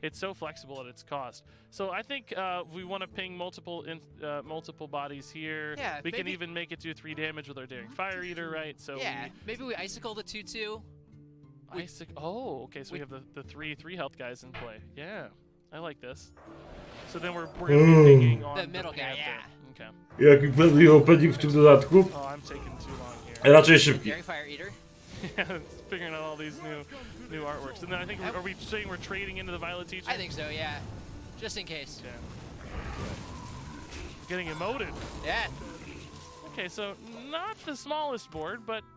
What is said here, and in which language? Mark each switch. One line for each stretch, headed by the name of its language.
English: It's so flexible at its cost. So I think we want to ping multiple bodies here. Yeah, we can even make it do 3 damage with our Daring Fire Eater, right? So yeah, maybe we Icicle the 2/2. Oh, okay. So we have the 3 health guys in play. Yeah, I like this. So then we're going to be pinging on the middle guy. Yeah. Okay.
Polish: Jaki pewny opening w tym dodatku?
English: Oh, I'm taking too long here.
Polish: Raczej szybki.
English: Daring Fire Eater. Yeah, figuring out all these new artworks. And then I think, are we saying we're trading into the Violet Teacher? I think so, yeah. Just in case. Yeah. Getting emoted. Yeah. Okay, so not the smallest board, but...